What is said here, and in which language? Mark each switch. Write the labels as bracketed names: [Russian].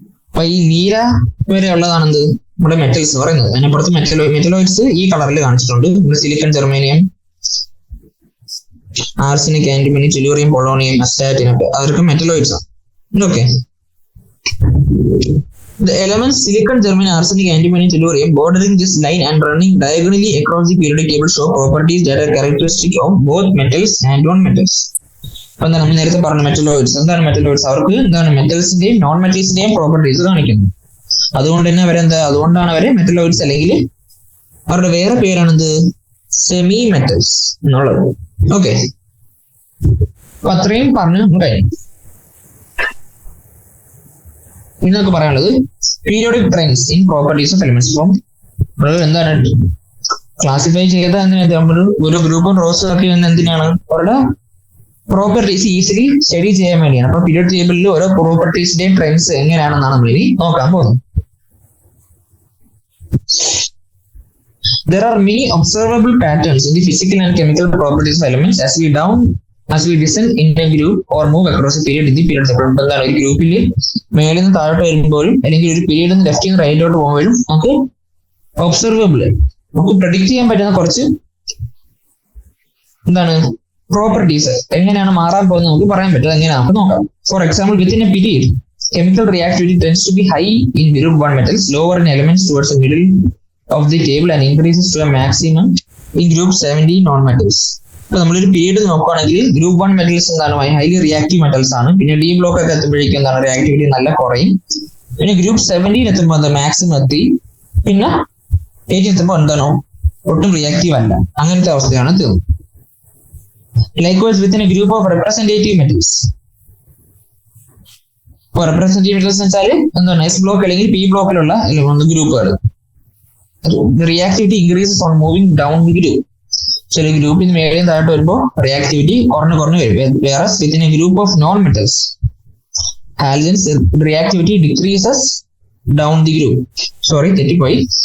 [Malayalam] അപ്പൊ ഈ നീല വരെ ഉള്ളതാണെന്ത് നമ്മുടെ മെറ്റൽസ് പറയുന്നത്. അതിനപ്പുറത്ത് മെറ്റലോയിഡ്സ് ഈ കളറിൽ കാണിച്ചിട്ടുണ്ട്. Silicon, germanium, arsenic, antimony, tellurium, polonium, astatine ഒക്കെ അതൊക്കെ മെറ്റലോയിഡ്സ് ആണ്. Okay. [English] The elements silicon, germanium, arsenic, antimony, tellurium bordering this line and running diagonally across the periodic table show properties that are characteristic of both metals and non-metals. [Malayalam] അപ്പൊ എന്താ നമ്മൾ നേരത്തെ പറഞ്ഞ metalloids, എന്താണ് metalloids? അവർക്ക് എന്താണ് മെറ്റൽസിന്റെയും non മെറ്റൽസിന്റെയും properties കാണിക്കുന്നത്. അതുകൊണ്ട് തന്നെ അതുകൊണ്ടാണ് അവരെ മെറ്റലോയിഡ്സ്, അല്ലെങ്കിൽ അവരുടെ വേറെ പേരാണെന്ത്? സെമി മെറ്റൽസ് എന്നുള്ളത്. ഓക്കെ, അപ്പൊ അത്രയും പറഞ്ഞു കഴിഞ്ഞു. ഇനി നമുക്ക് പറയാനുള്ളത് [English] Periodic trends in properties of elements. [Malayalam] അപ്പം എന്താണ് ക്ലാസിഫൈ ചെയ്ത ഒരു ഗ്രൂപ്പും റോസ് ആക്കി എന്തിനാണ്? അവരുടെ പ്രോപ്പർട്ടീസ് ഈസിലി സ്റ്റഡി ചെയ്യാൻ വേണ്ടിയാണ്. അപ്പൊ പീരിയോഡിക് ടേബിളിൽ ഓരോ പ്രോപ്പർട്ടീസിന്റെയും ട്രെൻഡ്സ് എങ്ങനെയാണെന്നാണ് നമ്മൾ ഇനി നോക്കാൻ പോകുന്നത്. [English] There are many observable patterns in the physical and chemical properties of elements as we descend in a group or move across a period in the period table. [Malayalam] എന്താണ് ഒരു ഗ്രൂപ്പിൽ മേളിൽ നിന്ന് താഴോട്ട് വരുമ്പോഴും അല്ലെങ്കിൽ ഒരു പീരീഡിൽ നിന്ന് ലെഫ്റ്റിൽ നിന്ന് റൈറ്റിലോട്ട് പോകുമ്പോഴും നമുക്ക് ഒബ്സർവബിൾ, നമുക്ക് പ്രഡിക്ട് ചെയ്യാൻ പറ്റുന്ന കുറച്ച് എന്താണ് പ്രോപ്പർട്ടീസ് എങ്ങനെയാണ് മാറാൻ പോകുന്നത് നമുക്ക് പറയാൻ പറ്റും. എങ്ങനെയാണ് നമുക്ക് നോക്കാം. [English] For example, within a period chemical reactivity tends to be high in group 1 metals, lower in elements towards the middle of the table and increases to a maximum in group 70 non-metals. [Malayalam] ഇപ്പൊ നമ്മളൊരു period നോക്കുകയാണെങ്കിൽ group 1 metals എന്താണ് highly reactive metals ആണ്. പിന്നെ D block ഒക്കെ എത്തുമ്പോഴേക്കും എന്താണ് reactivity നല്ല കുറയും. പിന്നെ ഗ്രൂപ്പ് 17 എത്തുമ്പോൾ എന്താ മാക്സിമം എത്തി. പിന്നെ 8 എത്തുമ്പോൾ എന്താണോ ഒട്ടും റിയാക്റ്റീവ് അല്ല. അങ്ങനത്തെ അവസ്ഥയാണ് തീർന്നത്. [English] Likewise within a group of representative metals. [Malayalam] ഇപ്പൊ റെപ്രസെന്റേറ്റീവ് മെറ്റൽസ് വെച്ചാൽ എന്താണ് എസ് ബ്ലോക്ക് അല്ലെങ്കിൽ പി ബ്ലോക്കിലുള്ള ഗ്രൂപ്പുകൾ. [English] Reactivity increases on moving down the group. [Malayalam] ചില ഗ്രൂപ്പിൽ മേളിൽ താഴോട്ട് വരുമ്പോൾ റിയാക്ടിവിറ്റി കുറഞ്ഞു വരും. [English] വേറെ within a group of non metals halogens reactivity decreases down the group. [Malayalam] Sorry, തെറ്റിപ്പോയി.